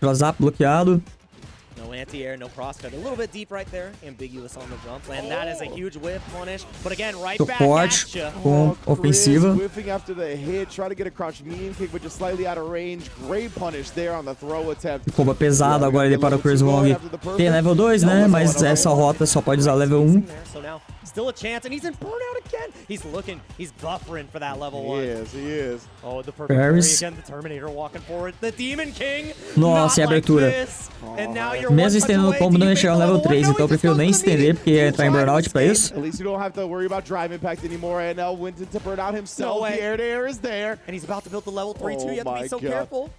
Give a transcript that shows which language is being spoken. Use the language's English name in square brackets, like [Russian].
[Portuguese] Crossup bloqueado. [English] No anti-air, no crosscut. A little bit deep right there. Ambiguous on the jump. And that is a huge whip punish. But again, right back at you. [Portuguese] Com ofensiva. [English] Whiffing after the hit, try to get a crouch medium kick, but just slightly out of range. Great punish there on the throw attempt. [Portuguese] Combo pesado agora ele para o Chris Wong. Tem level 2, né? Mas essa rota só pode usar level 1. [English] Still a chance, and he's in burnout again. He's looking, he's buffering for that level 1. He is. Oh, the perfect parry again, the Terminator walking forward. The Demon King. [Portuguese] Nossa, e a abertura. Mesmo estendendo o combo, não ia chegar no level 3, então eu prefiro nem estender, porque ia entrar em burnout pra isso. [English] At least you don't have to worry about drive impact anymore. NL went into burnout himself. The air to air is there. And he's about to build the level 3 too. You have to be so careful.